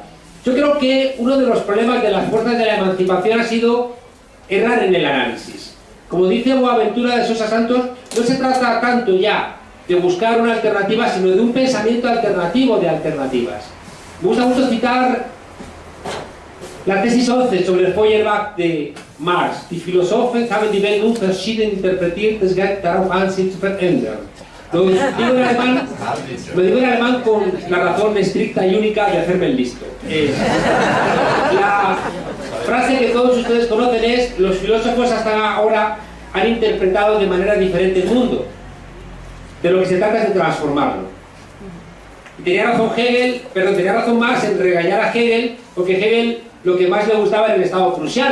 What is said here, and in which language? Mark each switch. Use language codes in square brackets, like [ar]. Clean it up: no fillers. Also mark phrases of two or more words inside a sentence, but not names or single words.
[es] Yo creo que uno de los problemas de las fuerzas de la emancipación ha sido errar en el análisis. Como dice Boaventura de Sosa Santos, no se trata tanto ya de buscar una alternativa, sino de un pensamiento alternativo de alternativas. Me gusta mucho citar la tesis 11 sobre el Feuerbach de Marx. [de] Die Philosophen haben die Welt nun verschieden interpretiert, es geht darauf an, sie zu verändern. [es] Lo digo en alemán con la razón estricta y única de hacerme el listo. La frase que todos ustedes conocen es: los filósofos hasta ahora han interpretado de manera diferente el mundo. De lo que se trata es de transformarlo. Y tenía razón Marx en regañar a Hegel, porque Hegel lo que más le gustaba era el Estado prusiano.